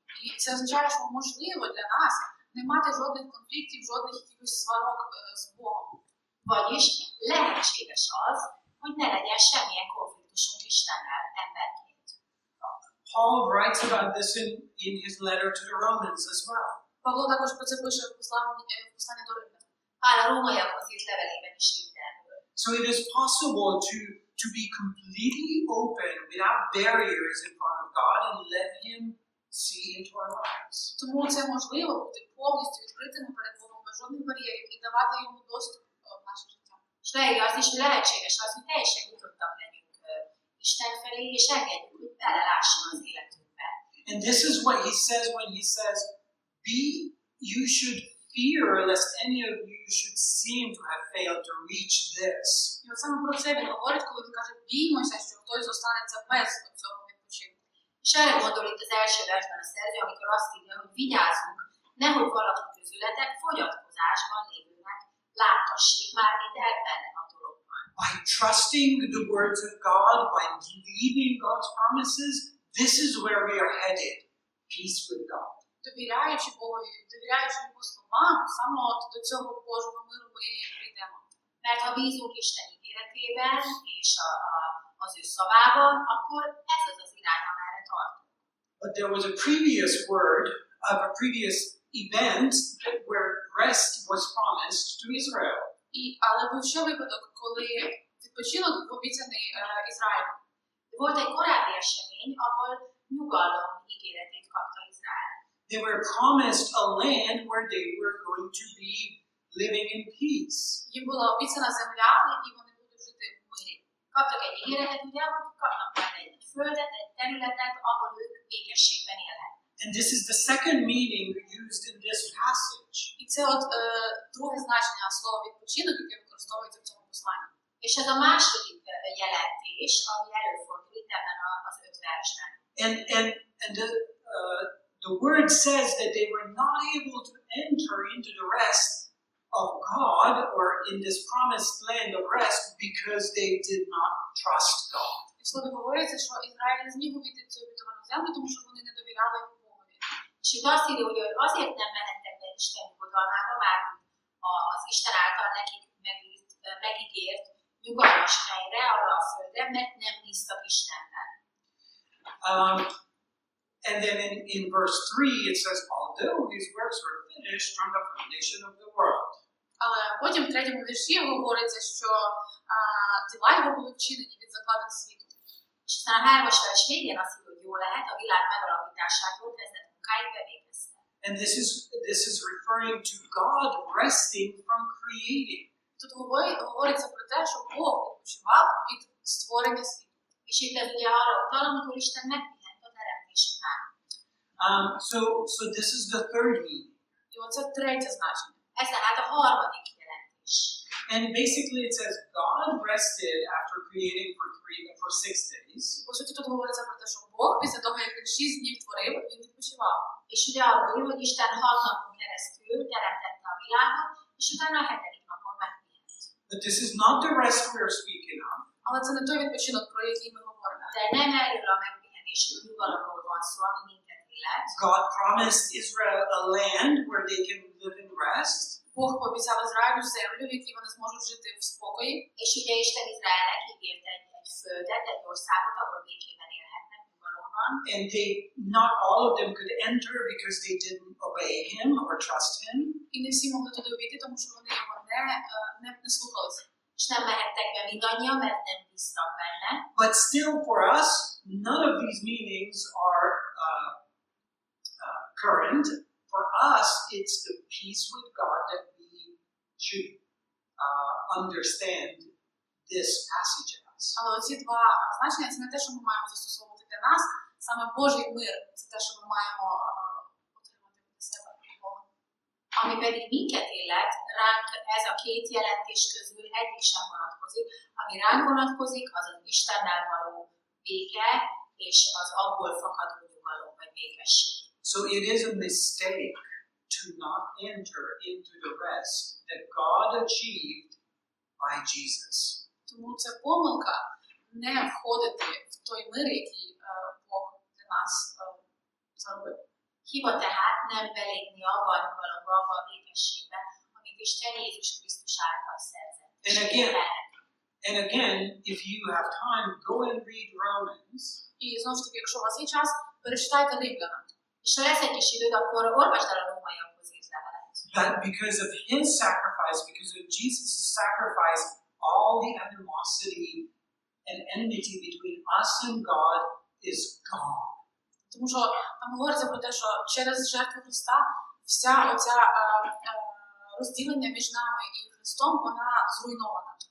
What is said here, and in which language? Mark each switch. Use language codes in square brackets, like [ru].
[uk] І це означає, що можливо для нас не мати жодних конфліктів, жодних якихось сварок з Богом. [hu] Vagyis lehetséges az, hogy ne legyen semmilyen konfliktusunk Istennel emberként. [en] Paul writes about this in his letter to the Romans as well. [uk] Павло також про це пише в посланні до Римлян. [hu] Pál a rómaiakhoz írt levelében is írt erről. [en] So it is possible to be completely open without barriers in front of God and let him see into our lives. [uk] Тому це можливо бути повністю відкритими перед Богом без жодних бар'єрів і давати йому доступ в наше життя. [hu] És leírja azt is, hogy lehetséges az, hogy teljesen nyitottak legyünk Isten felé, és engedjük, hogy belelásson az életünkbe. [en] And this is what he says when he says, you should fear lest any of you should seem to have failed to reach this. [uk] І от саме про це він говорить, коли він каже, біймося, що хтось зостанеться без цього відпочинку. [hu] És erre gondol itt az első versben a szerző, amikor azt írja, hogy vigyázzunk, nehogy valaki közületek fogyatkozásban lévőnek láttassék már, mint ebben a dologban. [en] By trusting the words of God, by believing God's promises, this is where we are headed. Peace with God. [uk] Довіряючи Богові, довіряючи Його словам, саме от до цього Божого миру ми прийдемо. [hu] Mert ha bízunk Isten ígéretében és az ő szavában, akkor ez az irány, amerre tartunk. [en] But there was a previous word of a previous event where rest was promised to Israel. [uk] Але був ще випадок, коли відпочинок був обіцяний Ізраїлю. [hu] Volt egy korábbi esemény, ahol nyugalom ígéretét kapta Izrael. [en] They were promised a land where they were going to be living in peace. [uk] Їм була обіцяна земля, в якій вони будуть жити в мирі. [hu] Kaptak egy ígéretet, ugye, hogy kapnak majd egy földet, egy területet, ahol ők békességben élhetnek. [en] And this is the second meaning used in this passage. [uk] І це от друге значення слова відпочинок, яке використовується в цьому посланні. [hu] És ez a második jelentés, ami előfordul itt ebben az 5 versben. [en] And the word says that they were not able to enter into the rest of God or in this promised land of rest because they did not trust God. [uk] І в слові говориться, що Ізраїль не зміг увійти в цю обітовану землю, тому що вони не довіряли Богові. [hu] És itt azt írja, hogy azért nem mehettek be Isten nyugodalmába, már az Isten által nekik megígért nyugalmas helyre, arra a földre, mert nem bíztak Istenben. [en] And then in verse 3 it says, although his works were finished from the foundation of the world. [uk] Але потім в третьому вірші говориться, що діла його були вчинені від закладин світу. [hu] És aztán a 3-as vers végén azt írja, hogy jó lehet, a világ megalapításától kezdett munkáig bevégezte. [en] And this is referring to God resting from creating. [uk] Тут говориться про те, що Бог відпочивав від створення світу. [hu] És itt ez ugye arra utal, amikor Isten megpihent a teremtés után. [en] So this is the third meaning. [uk] І оце третє значення. [hu] Ez tehát a harmadik jelentés. [en] And basically it says God rested after creating for 6 days. [uk] По суті, тут говориться про те, що Бог після того, як він 6 днів творив, він відпочивав. [hu] És ugye arról ír, hogy Isten 6 napon keresztül teremtette a világot, és utána a 7. napon megpihent. [en] But this is not the rest we are speaking of. [uk] Але це не той відпочинок, про який ми говоримо. [hu] De nem erről a megpihenésről, nyugalomról van szó, ami minket illet. [en] God promised Israel a land where they can live in rest. [uk] Бог пообіцяв Ізраїлю землю, в якій вони зможуть жити в спокої. [hu] És ugye Isten Izraelnek ígért egy földet, egy országot, ahol békében élhetnek nyugalomban. [en] And not all of them could enter because they didn't obey him or trust him. [uk] І не всі могли туди увійти, тому що вони його не слухалися. [hu] És nem mehettek be mindannyian, mert nem bíztak benne. [en] But still for us, none of these meanings are current. For us, it's the peace with God that we should understand this passage as. [uk] Але оці два значення, це не те, що ми маємо застосовувати для нас, саме Божий мир, це те, що ми маємо отримати для себе від Бога. [hu] Ami pedig minket illet, ránk ez a két jelentés közül egyik sem vonatkozik. Ami ránk vonatkozik, az az Istennel való béke, és az abból fakadó nyugalom vagy békesség. [en] So it is a mistake to not enter into the rest that God achieved by Jesus. [uk] Тому це помилка не входити в той мир, який Бог для нас зробив. [hu] Hiba tehát nem belépni abba a nyugalomba, abba a békességbe, amit Isten Jézus Krisztus által szerzett. [en] And again, if you have time, go and read Romans. [uk] І знову ж таки, якщо у вас є час, перечитайте Римляна. [hu] És ha lesz egy kis időd, akkor olvasd el a rómaiakhoz írt levelet. [en] That because of his sacrifice, because of Jesus' sacrifice, all the animosity and enmity between us and God is gone. [uk] Тому що там говориться про те, що через жертву Христа вся оця розділення між нами і Христом, вона зруйнована.